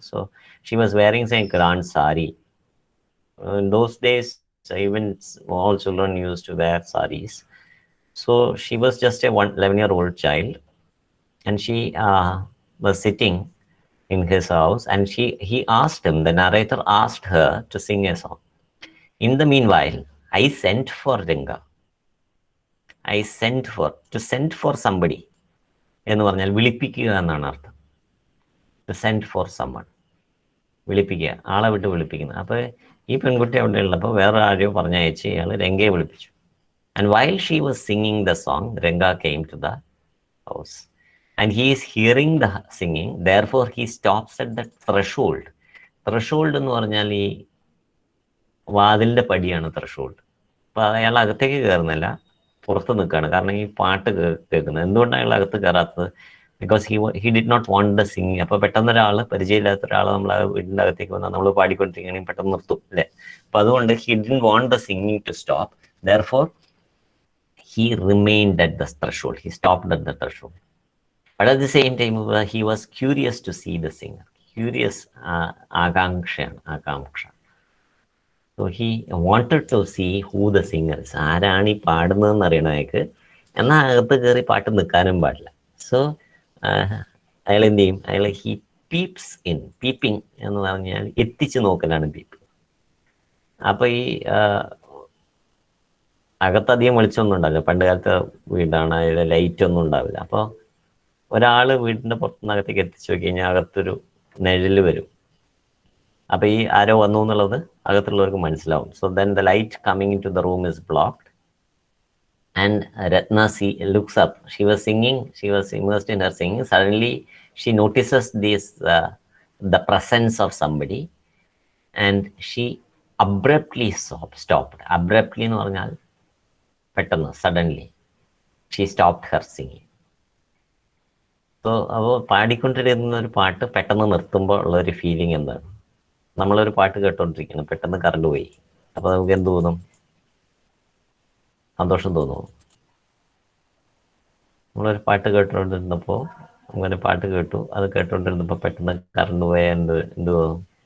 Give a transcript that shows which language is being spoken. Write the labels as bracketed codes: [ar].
[en] So she was wearing a grand sari. In those days, even all children used to wear saris. So she was just a 11-year-old child, and she was sitting in his house, and he asked him, the narrator asked her to sing a song. In the meanwhile, I sent for Ranga. I sent for somebody [ml] എന്ന് പറഞ്ഞാൽ വിളിപ്പിക്കുക എന്നാണ് അർത്ഥം. [en] To send for someone, [ml] വിളിപ്പിക്കുക, ആളെ വിട്ട് വിളിപ്പിക്കുന്നത്. അപ്പോൾ ഈ പെൺകുട്ടി അവിടെ ഉള്ളപ്പോൾ വേറെ ആരെയോ പറഞ്ഞയച്ച് ഇയാൾ രംഗയെ വിളിപ്പിച്ചു. [en] And while she was singing the song, Ranga came to the house. And he is hearing the singing, therefore he stops at the threshold. [ml] Threshold എന്ന് പറഞ്ഞാൽ ഈ വാതിലിൻ്റെ പടിയാണ് threshold. അപ്പോൾ അയാൾ അകത്തേക്ക് കയറുന്നില്ല, പുറത്ത് നിൽക്കുകയാണ്. കാരണം ഈ പാട്ട് കേൾക്കുന്നത്. എന്തുകൊണ്ടാണ് അയാൾ അകത്ത് കയറാത്തത്? [en] Because he did not want the singing. [ml] അപ്പോൾ പെട്ടെന്ന് ഒരാൾ, പരിചയമില്ലാത്ത ഒരാൾ നമ്മൾ വീടിൻ്റെ അകത്തേക്ക് വന്നാൽ നമ്മൾ പാടിക്കൊണ്ടിരിക്കുകയാണെങ്കിൽ പെട്ടെന്ന് നിർത്തും അല്ലേ? അപ്പോൾ അതുകൊണ്ട് [en] He did want the singing to stop. therefore he remained at the threshold. He stopped at the threshold. But at the same time, he was curious to see the singer. Curious, akanksha. So he wanted to see who the singer is. [ml] ആരാണ് ഈ പാടുന്നതെന്ന് അറിയണമായിട്ട്. എന്നാൽ അകത്ത് കയറി പാട്ട് നിൽക്കാനും പാടില്ല. So അയാൾ എന്ത് ചെയ്യും? അയാൾ [en] He peeps in. [ml] പീപ്പിംഗ് എന്ന് പറഞ്ഞാൽ എത്തിച്ച് നോക്കലാണ് പീപ്പ്. അപ്പോൾ ഈ അകത്തധികം വെളിച്ചമൊന്നും ഉണ്ടാവില്ല. പണ്ട് കാലത്തെ വീടാണ്, അതിൽ ലൈറ്റ് ഒന്നും ഉണ്ടാവില്ല. അപ്പോൾ ഒരാൾ വീടിൻ്റെ പുറത്തുനിന്ന് അകത്തേക്ക് എത്തിച്ചു നോക്കി കഴിഞ്ഞാൽ അകത്തൊരു നിഴല് വരും. അപ്പോൾ ഈ ആരോ വന്നു എന്നുള്ളത് അകത്തുള്ളവർക്ക് മനസ്സിലാവും. [en] So then the light coming into the room is blocked And Ratna looks up. She was singing. She was immersed in her singing. Suddenly, she notices the presence of somebody, and she abruptly stopped. Abruptly [ml] എന്ന് പറഞ്ഞാൽ പെട്ടെന്ന്, [en] suddenly, she stopped her singing. [ml] So അപ്പോൾ പാടിക്കൊണ്ടിരുന്ന ഒരു പാട്ട് പെട്ടെന്ന് നിർത്തുമ്പോൾ ഉള്ള ഒരു ഫീലിംഗ് എന്താണ്? നമ്മളൊരു പാട്ട് കേട്ടോണ്ടിരിക്കണം, പെട്ടെന്ന് കറണ്ട് പോയി, അപ്പോൾ നമുക്ക് എന്ത് തോന്നും? സന്തോഷം തോന്നുന്നു. നമ്മളൊരു പാട്ട് കേട്ടോണ്ടിരുന്നപ്പോൾ, അങ്ങനെ പാട്ട് കേട്ടു, അത് കേട്ടോണ്ടിരുന്നപ്പോൾ പെട്ടെന്ന് കറണ്ട് പോയാൽ എന്ത് തോന്നും?